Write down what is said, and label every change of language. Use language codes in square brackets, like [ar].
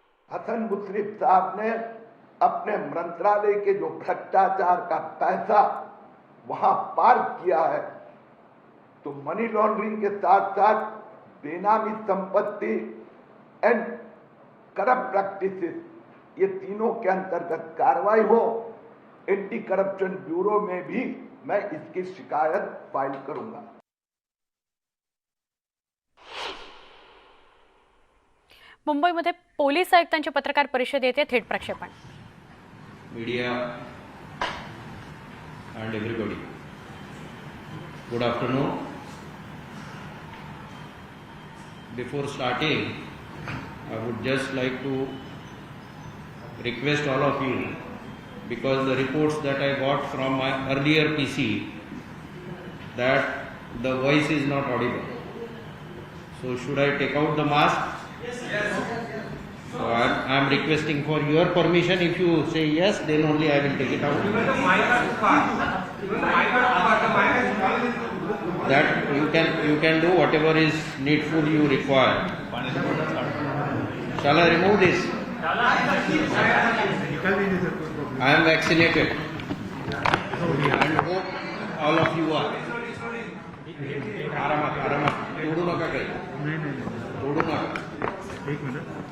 [hi] हसन मुश्रीफ साहब ने अपने मंत्रालय के जो भ्रष्टाचार का पैसा वहां पार्क किया है, तो मनी लॉन्ड्रिंग के साथ साथ बेनामी संपत्ति एंड करप्ट प्रैक्टिसेस, ये तीनों के अंतर्गत कार्रवाई हो। एंटी करप्शन ब्यूरो में भी मैं इसकी शिकायत फाइल करूंगा। [mr] मुंबईमध्ये पोलीस आयुक्तांची पत्रकार परिषद येते थेट प्रक्षेपण। [en] Media and everybody, good afternoon. Before starting, I would just like to request all of you, because the reports that I got from my earlier PC that the voice is not audible. So should I take out the mask? Yes. So I am requesting for your permission. If you say yes, then only I will take it out. That you can do whatever is needful you require. Shall I remove this? I am vaccinated and hope all of you are. [mr] आरामात तोडू नका काही, तोडू नका। एक minute.